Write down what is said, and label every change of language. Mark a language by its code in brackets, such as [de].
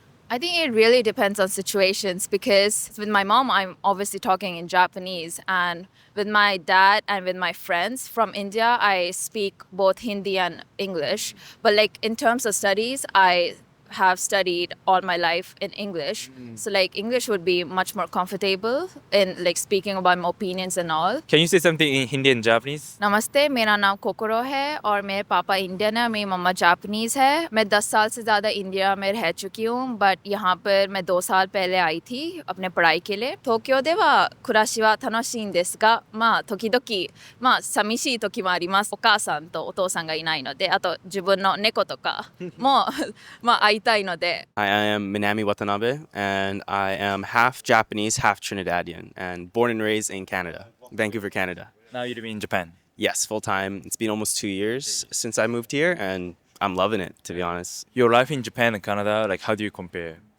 [en] I think it really depends on situations because with my mom, I'm obviously talking in Japanese, and with my dad and with my friends from India, I speak both Hindi and English. But like in terms of studies, I have studied all my life in English. So like English would be much more comfortable in like speaking about my opinions and all. Can you say something in Hindi and Japanese? [hi] नमस्ते, मेरा नाम कोकोरो है और मेरे पापा Indian है, मेरी मम्मा Japanese है. मैं 10 साल से ज़्यादा इंडिया में रह चुकी हूँ, बट यहाँ पर मैं 2 साल पहले आई थी अपने पढ़ाई के लिए. [ja] 東京では暮らしは楽しいんですが、まあ時々寂しい時もあります。お母さんとお父さんがいないので、あと自分の猫とかも会いたいので. [en] I am Minami Watanabe, and I am half Japanese, half Trinidadian, and born and raised in Canada, Vancouver, Canada. Now you live in Japan. Yes, full time. It's been almost 2 years since I moved here, and I'm loving it, to be honest. Your life in Japan and Canada, like how do you compare?